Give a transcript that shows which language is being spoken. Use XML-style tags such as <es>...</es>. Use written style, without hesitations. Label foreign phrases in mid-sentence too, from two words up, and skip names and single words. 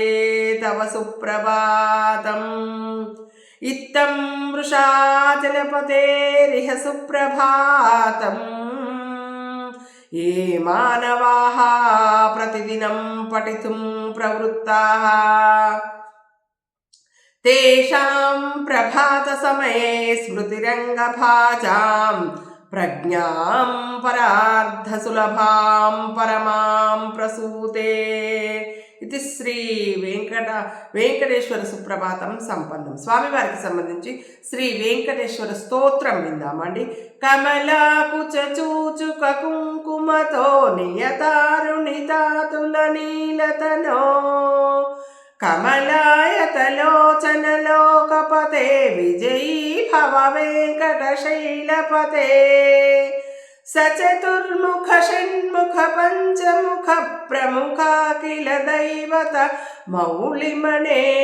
<sa>तव सुप्रभातम् इत्थं वृषाचलपतेरिह सुप्रभातम् ये मानवाः प्रतिदिनं पठितुं प्रवृत्ताः तेषां प्रभातसमये स्मृतिरङ्गभाजां प्रज्ञां परार्धसुलभां परमां प्रसूते</sa> <te>ఇది శ్రీ వెంకటేశ్వర సుప్రభాతం సంపన్నం. స్వామివారికి సంబంధించి శ్రీ వెంకటేశ్వర స్తోత్రం విందామండి.</te> <sa>కమలాకుచ చూచుక కుంకుమతో నియతారుణితాతుల నీలతనో కమలాయతలోచన లోకపతే విజయీ భవ వెంకటశైలపతే సచతుర్ముఖ షణ్ముఖ పంచముఖ ప్రముఖాఖిల దైవత మౌళిమణే</sa>